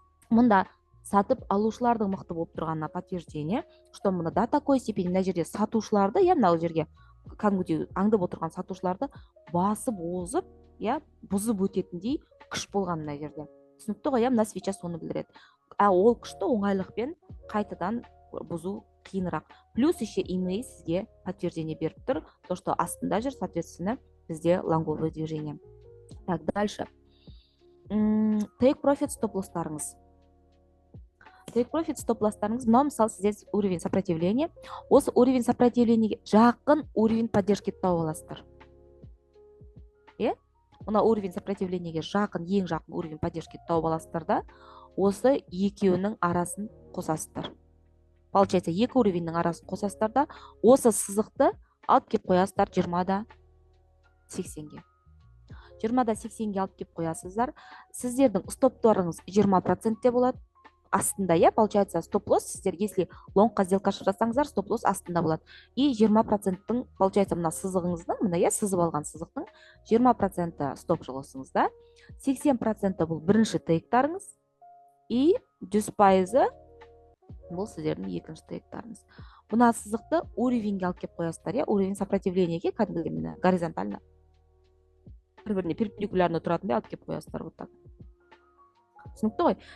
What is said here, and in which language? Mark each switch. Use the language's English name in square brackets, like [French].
[Kazakh] Мұнда сатып алушылардың мықты болып тұрғанына [Russian] подтверждение, что [Kazakh] мұны [Russian] до такой степени [Kazakh] мына жерде сатушыларды, я, мынау жерге кәдімгідей аңдып отырған сатушыларды басып озып, я, бұзып өтетіндей күш болған мына жерде. Түсінікті ғой, я, мына свеча соны білдіреді. Ол күшті оңайлықпен қайтадан бұзу қиынырақ. [Russian] Плюс еще EMA [Kazakh] сізге [Russian] подтверждение [Kazakh] беріп тұр, [Russian] то, что [Kazakh] астында жүр, [Russian] соответственно, [Kazakh] бізде [Russian] лонговое движение. Так, дальше. [Kazakh] Take profit стоп-лостарыңыз. Take profit стоп-лостарыңыз, мынау мысалы сізде уровень сопротивления. Осы уровень сопротивлениеге жақын уровень поддержки тауып аласыздар. Мына уровень сопротивлениеге жақын, ең жақын уровень поддержки тауып аласыздар да, осы екеуінің арасын қосасыздар. Получается, екі уровеньнің арасын қосасыздар да, осы сызықты алып кеп қоясыздар 20-да 80-ге. 20-да 80-ге алып кеп қоясыздар. Сіздердің стоптарыңыз 20%-те болады. Астында, я, получается, стоп-лосс, сіздер, если лонгқа сделка жасаңыздар, стоп-лосс астында болады. И 20%-тың, получается, мына сызығыңыздың, мына, я, сызып алған сызықтың 20% стоп-лоссыңызда, 80% бұл бірінші тейктарыңыз, и 100% бұл сіздердің екінші тейктарыңыз. Бұна сызықты уровеньге алып кеп қоясыздар, я, уровень сопротивлениеге, кәдімгі горизонтально, бір-біріне перпендикулярно тұратындай алып кеп қоясыздар, [Russian] вот так. [Kazakh] Түсінікті ғой?